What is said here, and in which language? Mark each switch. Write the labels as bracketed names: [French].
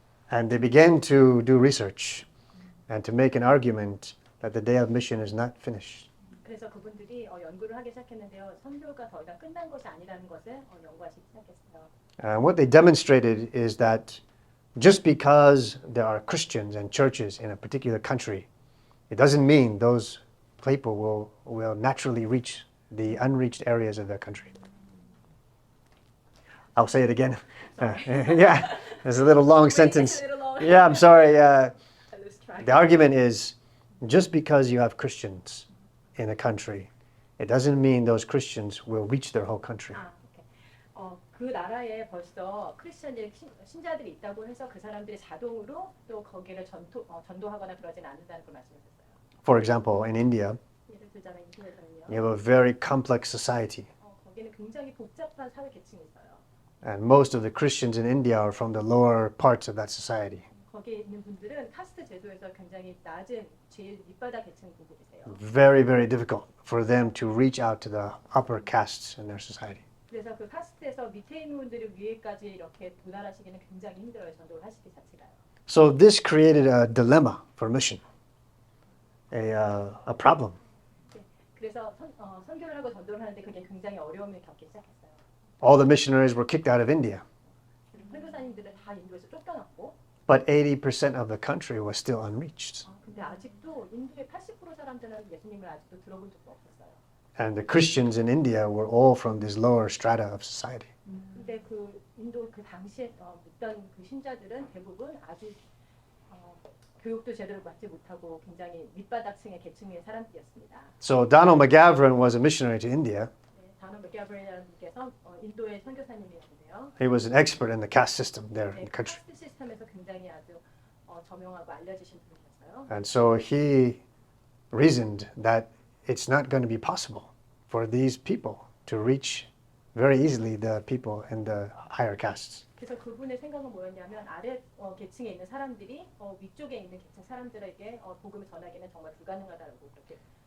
[English] And they began to do research and to make an argument that the day of mission is not finished. [Korean] 그래서 그분들이 연구를 하기 시작했는데요. 선교가 더 이상 끝난 것이 아니라는 것을 연구하기 시작했어요. [English] And what they demonstrated is that just because there are Christians and churches in a particular country, it doesn't mean those people will naturally reach the unreached areas of their country. I'll say it again. Yeah, it's a little long sentence. Yeah, I'm sorry. The argument is just because you have Christians in a country, it doesn't mean those Christians will reach their whole country. [Korean] 그 나라에 벌써 크리스천들 신자들이 있다고 해서 그 사람들이 자동으로 또 거기를 전도하거나 그러진 않는다는 걸 말씀하셨어요. [English] For example, in India, [Korean] 예를 들자면 인도에서는요. [English] you have a very complex society. [Korean] 거기는 굉장히 복잡한 사회 계층이 있어요. [English] And most of the Christians in India are from the lower parts of that society. [Korean] 거기에 있는 분들은 카스트 제도에서 굉장히 낮은 제일 밑바닥 계층 분들이세요. [English] Very, very difficult for them to reach out to the upper castes in their society. [Korean] 그래서 그 카스트에서 밑에 있는 분들을 위에까지 이렇게 도달하시기는 굉장히 힘들어요. 전도를 하시기 자체가요. [English] So this created a dilemma for mission, a problem. [Korean] 네, 그래서 선교를 하고 전도를 하는데 그게 굉장히 어려움을 겪기 시작했어요. [English] All the missionaries were kicked out of India, [Korean] 선교사님들은 다 인도에서 쫓겨났고, [English] but 80% of the country was still unreached. [Korean] 근데 아직도 인도의 80% 사람들은 예수님을 아직도 들어본 적도 없었어요. [English] And the Christians in India were all from this lower strata of society. [Korean] 근데 그 인도 그 당시에 묻던 그 신자들은 대부분 아주 교육도 제대로 받지 못하고 굉장히 밑바닥층의 계층의 사람들이었습니다. [English] So Donald McGavran was a missionary to India. [Korean] 네, 다너 맥가브리라는 분께서 인도의 선교사님이었는데요. [English] He was an expert in the caste system there in [Korean] 네, [English] the country. [Korean] 카스트 시스템에서 굉장히 아주 저명하고 알려지신 분이셨어요. [English] And so he reasoned that it's not going to be possible for these people to reach very easily the people in the higher castes. [Korean] 그래서 그분의 생각은 뭐였냐면 아래 계층에 있는 사람들이 위쪽에 있는 계층 사람들에게 복음을 전하기는 정말 불가능하다고 그렇게.